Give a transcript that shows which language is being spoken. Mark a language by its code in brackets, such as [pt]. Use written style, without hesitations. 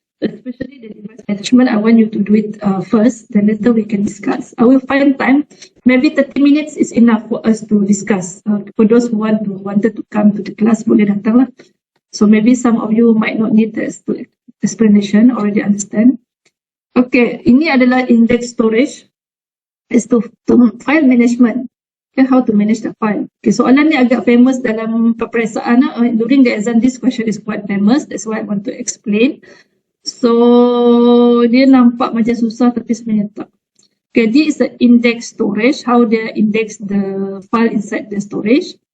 [en] Especially the device management, I want you to do it first, then later we can discuss. I will find time, maybe 30 minutes is enough for us to discuss. For those who wanted to come to the class, [ms] boleh datang lah. [en] So maybe some of you might not need the explanation, already understand. [ms] Okay, ini adalah index storage. [en] Is to file management. Okay, how to manage the file. Okay, [ms] soalan ni agak famous dalam peperiksaan. [en] During the exam, this question is quite famous. That's why I want to explain. [ms] So, dia nampak macam susah tapi sebenarnya tak. [en] Okay, this is the index storage. How they index the file inside the storage.